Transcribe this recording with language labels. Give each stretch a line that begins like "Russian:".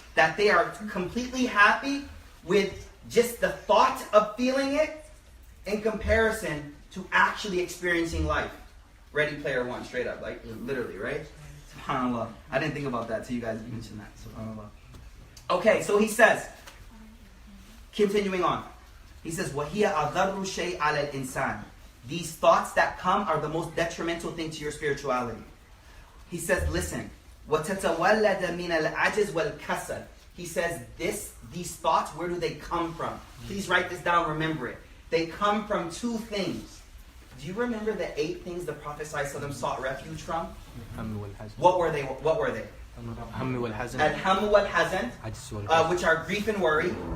English: That they are completely happy with just the thought of feeling it in comparison to actually experiencing life. Ready Player One, straight up, literally, right? SubhanAllah. I didn't think about that till you guys mentioned that. SubhanAllah. Okay, so he says, continuing on. He says,
Arabic: وَهِيَ أَضَرُّ شَيْءٍ عَلَى الْإِنسَانِ.
English: These thoughts that come are the most detrimental thing to your spirituality. He says, listen,
Arabic: وَتَتَوَلَّدَ مِنَ الْعَجْزِ وَالْكَسَلِ.
English: He says, these thoughts, where do they come from? Please write this down, remember it. They come from two things. Do you remember the 8 things the Prophet ﷺ sought refuge from? What were they? Al-Hamm wal-Hazan, which are grief and worry.